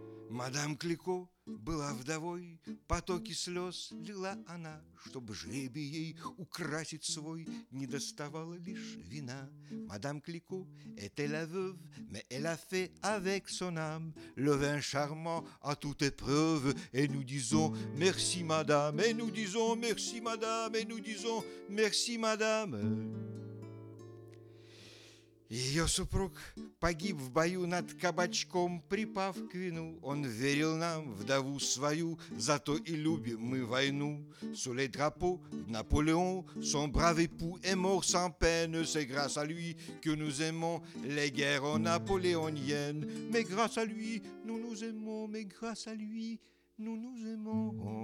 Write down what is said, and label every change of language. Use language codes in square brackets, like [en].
[ru] Мадам Клико была вдовой, потоки слез лила она, чтоб жребий ей украсить свой, не доставала лишь вина. [fr] Мадам Клико était la veuve, mais elle a fait avec son âme le vin charmant à toute épreuve. Et nous disons merci madame, et nous disons merci madame, et nous disons merci madame. [ru] Ее супруг погиб в бою над кабачком, припав к вину. Он верил нам, вдову свою, зато и любим мы войну. [fr] Sous les drapeaux de Napoléon, son brave époux est mort sans peine. C'est grâce à lui que nous aimons les guerres napoléoniennes. Mais grâce à lui, nous nous aimons, mais grâce à lui, nous nous aimons.